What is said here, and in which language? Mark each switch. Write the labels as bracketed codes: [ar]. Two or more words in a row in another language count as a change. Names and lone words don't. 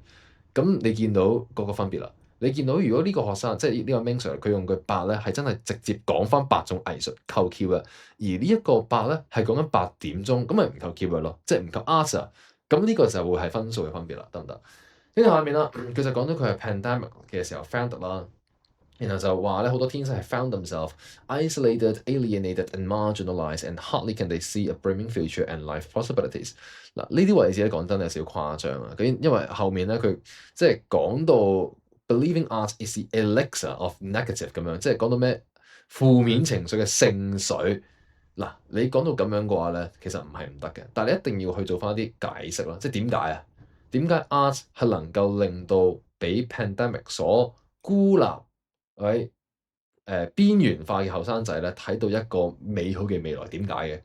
[yue] 咁你見到嗰個分別啦。你見到如果呢個學生即係呢個 Ming Sir 佢用佢8咧係真係直接講翻8種藝術扣 keyword，而呢一個8咧係講緊8點鐘，咁咪唔扣 keyword 咯，即係唔扣 art 啊，咁呢個就會係分數嘅分別啦，得唔得？跟住下面啦，佢就講到佢係 pandemic 嘅時候 found 啦。然後就話咧好多天生係 [en] found themselves isolated, alienated and marginalized, and hardly can they see a brimming future and life possibilities。 [yue] 嗱呢啲位置咧講真有少少誇張啊，因為後面咧佢即係講到 [en] believing art is the elixir of negative [yue] 咁樣，即係講到咩負面情緒嘅聖水。嗱，你講到咁樣嘅話咧，其實唔係唔得嘅，但係你一定要去做翻啲解釋咯，即係點解啊？點解 art 係能夠令到俾 pandemic 所孤立？喺邊緣化嘅後生仔咧，睇到一個美好嘅未來，點解嘅？